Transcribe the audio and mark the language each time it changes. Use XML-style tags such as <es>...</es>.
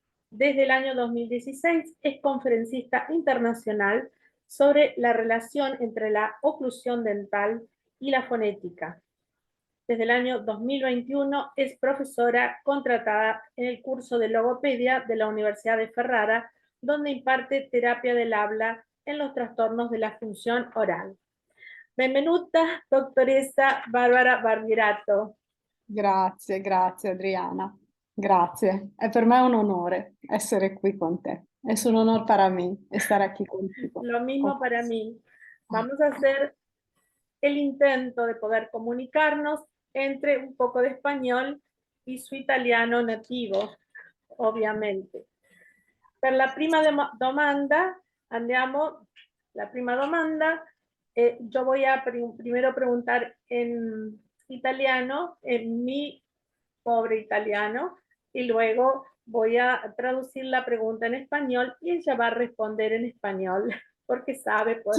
<es>Desde el año 2016 es conferencista internacional sobre la relación entre la oclusión dental y la fonética. Desde el año 2021 es profesora contratada en el curso de logopedia de la Universidad de Ferrara, donde imparte terapia del habla en los trastornos de la función oral.</es> <it>Benvenuta, dottoressa Barbara Barbierato. Grazie, grazie Adriana. Grazie. È per me un onore essere qui con te.</it> <es>Es un honor para mí estar aquí contigo. Lo mismo para mí. Vamos a hacer el intento de poder comunicarnos entre un poco de español y su italiano nativo, ovviamente.</es> <it>Per la prima domanda,</it> <es>andiamo, la prima domanda, yo voy a primero preguntar en italiano, en mi pobre italiano, y luego voy a traducir la pregunta en español y ella va a responder en español, porque sabe, pues.</es>